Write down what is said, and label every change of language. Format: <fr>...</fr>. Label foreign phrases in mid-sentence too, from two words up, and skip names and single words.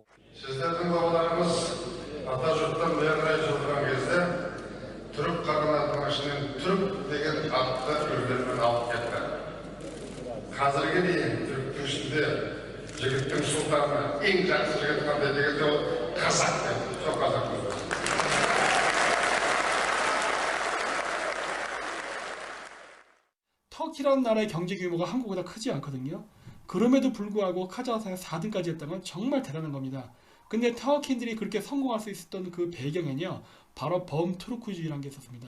<kk>Сіздердің бабаларымыз ата жұрттан миллиондай жылдырған кезде түрік қағанатының ішінен түрік деген атты өздерімен алып кетті. Қазірге дейін түріктің ішінде жігіттің сұлтаны ең жақсы жігіт қандай дегенде ол қазақ дейді. Сол қазақ.</kk> <ko>터키라는 나라의 경제 규모가 한국보다 크지 않거든요. 그럼에도 불구하고 카자흐스탄에 4등까지 했다는 건 정말 대단한 겁니다. 근데 터키인들이 그렇게 성공할 수 있었던 그 배경에는요, 바로 범투르크주의라는 게 있었습니다.</ko>